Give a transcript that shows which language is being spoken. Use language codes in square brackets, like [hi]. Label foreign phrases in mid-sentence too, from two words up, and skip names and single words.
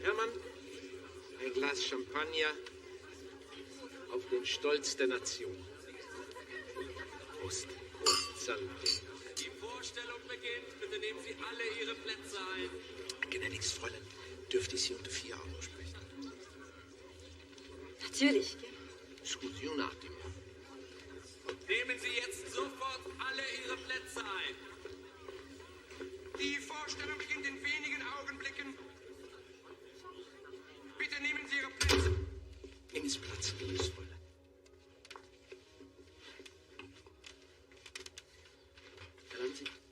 [de] Hermann, ein Glas Champagner auf den Stolz der Nation. Prost. Prost, Salve. Die Vorstellung beginnt. Bitte nehmen Sie alle Ihre Plätze ein. Gnädiges Fräulein, dürfte ich Sie unter 4 Euro sprechen? Natürlich. [it] Excuse un attimo. [de] Nehmen Sie jetzt sofort alle Ihre Plätze ein. Die Vorstellung beginnt in wenigen Augenblicken. Bitte nehmen Sie Ihre Plätze. Nehmen Sie Platz, liebes Fräulein. Erlauben Sie.